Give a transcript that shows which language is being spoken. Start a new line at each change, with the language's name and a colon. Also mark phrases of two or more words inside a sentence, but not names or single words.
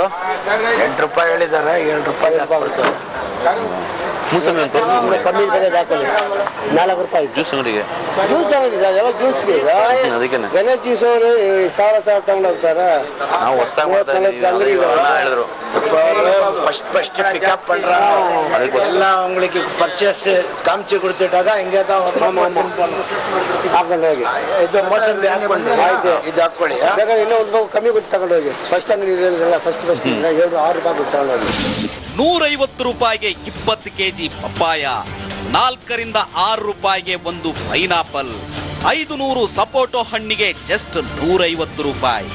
Kannada: 8 ರೂಪಾಯಿ ಹೇಳಿದ್ದಾರೆ, 7 ರೂಪಾಯಿ ಮೂಸಂಬಿ ಅಂತ ಕಮ್ಮಿ ಹಾಕೊಳ್ಳಿ. 4 ರೂಪಾಯಿ ಜ್ಯೂಸ್ ಅಂಗಡಿಗೆ. ಜ್ಯೂಸ್ ಅಂಗಡಿ ಸರ್, ಎಲ್ಲ ಜ್ಯೂಸ್ಗೆ. ಅದಕ್ಕೆ ಗಣೇಶ್ ಜ್ಯೂಸ್ ಅವರು 1000 ತಗೊಂಡು ಹೋಗ್ತಾರೆ. ನಾವು ಹೊಸ್ದಾಗಿ ಹೇಳಿದ್ರು
Tamil: ஃபர்ஸ்ட் பிக்கப் பண்றாங்க. எல்லாம் உங்களுக்கு பர்ச்சேஸ் காமிச்சு கொடுத்துட்டாங்க. இங்கே தான்
Kannada: ಹಾಕೊಂಡು ಹೋಗಿ ಇದು ಮೋಸಂಬಿ ಹಾಕೊಂಡು ಆಯ್ತು, ಇದು ಹಾಕೊಳ್ಳಿ. ಇನ್ನೂ ಒಂದು ಕಮ್ಮಿ ಕೊಟ್ಟು ತಗೊಂಡು ಹೋಗಿ. ಫಸ್ಟ್ ಅಂಗಡಿ ಫಸ್ಟ್ 6 ರೂಪಾಯಿ ಕೊಟ್ಟು ತಗೊಂಡು ಹೋಗಿ. 150 ರೂಪಾಯಿಗೆ 20 ಕೆಜಿ ಪಪ್ಪಾಯ, 4 ರಿಂದ 6 ರೂಪಾಯಿಗೆ ಒಂದು ಪೈನಾಪಲ್, 500 ಸಪೋಟೊ ಹಣ್ಣಿಗೆ ಜಸ್ಟ್ 150 ರೂಪಾಯಿ.